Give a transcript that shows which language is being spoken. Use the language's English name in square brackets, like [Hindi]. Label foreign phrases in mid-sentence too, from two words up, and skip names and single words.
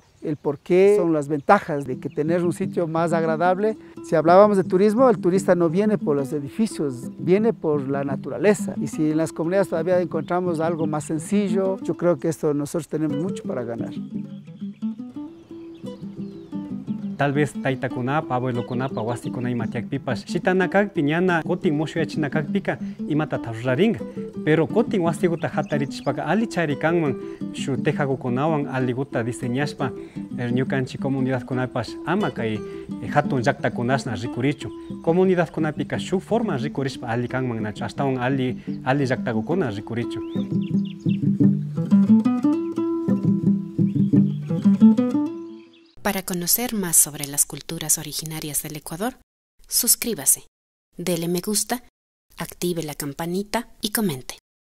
[Spanish] El por qué son las ventajas de que tener un sitio más agradable. Si hablábamos de turismo, el turista no viene por los edificios, viene por la naturaleza. Y si en las comunidades todavía encontramos algo más sencillo, yo creo que nosotros tenemos mucho para ganar. Tal vez [Quechua] taytakunapa, abuelokunapa, wasikuna imatiakpipas, shitanakakpi ñana kutin mushuyachinakakpika imata taruraringa. Pero kutin wasiguta hatarichishpaka ali charikanman shu tejakukunawan aliguta diseñashpa ñukanchik comunidadkunapas ama kay hatun llaqtakunashna rikurichu. Comunidadkunapika shu forma rikurishpa ali kanman nachu, astawan ali llaqtakukuna rikurichu. [Spanish] Para conocer más sobre las culturas originarias del Ecuador, suscríbase, dele me gusta, active la campanita y comente.